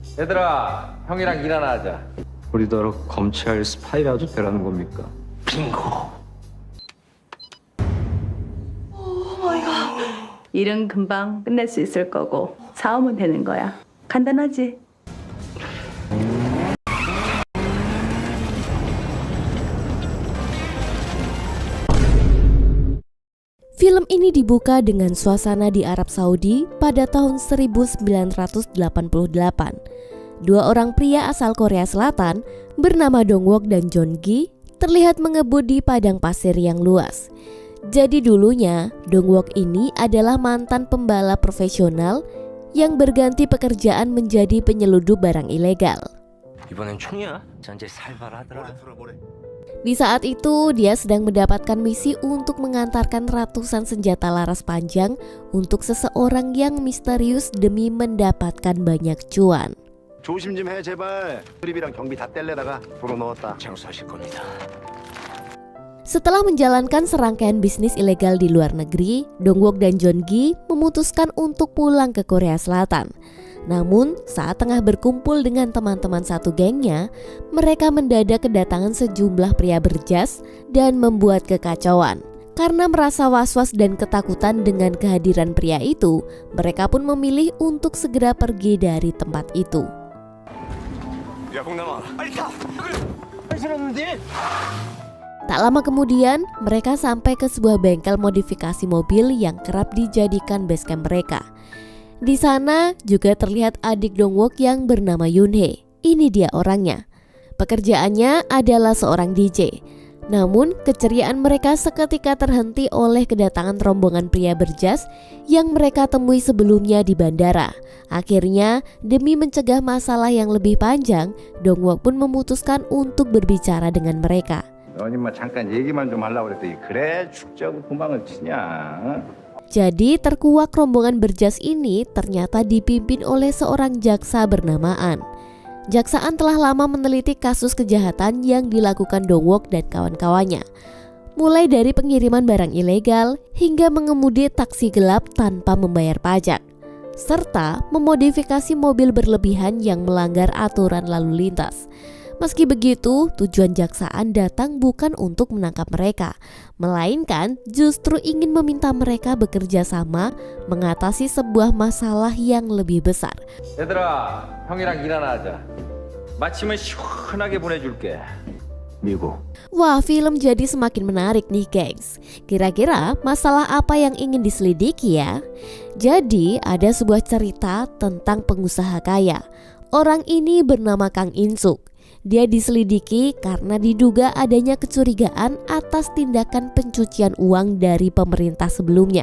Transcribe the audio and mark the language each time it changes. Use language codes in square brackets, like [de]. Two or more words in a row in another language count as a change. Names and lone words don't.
[ko] 얘들아, 형이랑 일 하나 하자. 우리더러 검찰 스파이라도 되라는 겁니까? 빙고. 일은 금방 끝낼 수 있을 거고 사오면 되는 거야. 간단하지? [id] Film ini dibuka dengan suasana di Arab Saudi pada tahun 1988. Dua orang pria asal Korea Selatan bernama Dongwook dan Jeongi terlihat mengebut di padang pasir yang luas. Jadi dulunya Dongwook ini adalah mantan pembalap profesional yang berganti pekerjaan menjadi penyeludup barang ilegal. [ko] 이번엔 총이야. 전제 살벌하더라. [id] Di saat itu dia sedang mendapatkan misi untuk mengantarkan ratusan senjata laras panjang untuk seseorang yang misterius demi mendapatkan banyak cuan. [ko] 조심 좀 해 제발. 수리비랑 경비 다 뗄래다가 도로 넣었다. 장수하실 겁니다. [id] Setelah menjalankan serangkaian bisnis ilegal di luar negeri, Dongwook dan Jeongi memutuskan untuk pulang ke Korea Selatan. Namun, saat tengah berkumpul dengan teman-teman satu gengnya, mereka mendadak kedatangan sejumlah pria berjas dan membuat kekacauan. Karena merasa was-was dan ketakutan dengan kehadiran pria itu, mereka pun memilih untuk segera pergi dari tempat itu. [ko] 야 공남아 빨리 타. [id] Tak lama kemudian, mereka sampai ke sebuah bengkel modifikasi mobil yang kerap dijadikan basecamp mereka. Di sana juga terlihat adik Dongwook yang bernama Yoonhae. Ini dia orangnya. Pekerjaannya adalah seorang DJ. Namun keceriaan mereka seketika terhenti oleh kedatangan rombongan pria berjas yang mereka temui sebelumnya di bandara. Akhirnya demi mencegah masalah yang lebih panjang, Dongwook pun memutuskan untuk berbicara dengan mereka. [ko] 너님만 잠깐 얘기만 좀 하려고 그랬더니 그래 죽자고 도망을 치냐. [id] Jadi terkuak rombongan berjas ini ternyata dipimpin oleh seorang jaksa bernamaan. Jaksaan telah lama meneliti kasus kejahatan yang dilakukan Dongwook dan kawan-kawannya. Mulai dari pengiriman barang ilegal hingga mengemudi taksi gelap tanpa membayar pajak. Serta memodifikasi mobil berlebihan yang melanggar aturan lalu lintas. Meski begitu, tujuan jaksaan datang bukan untuk menangkap mereka, melainkan justru ingin meminta mereka bekerja sama mengatasi sebuah masalah yang lebih besar. [ko] 얘들아, 형이랑 일 하나 하자. 마침은 시원하게 보내줄게. 미국. [id] Wah, film jadi semakin menarik nih gengs. Kira-kira masalah apa yang ingin diselidiki ya? Jadi ada sebuah cerita tentang pengusaha kaya. Orang ini bernama Kang In-suk. Dia diselidiki karena diduga adanya kecurigaan atas tindakan pencucian uang dari pemerintah sebelumnya.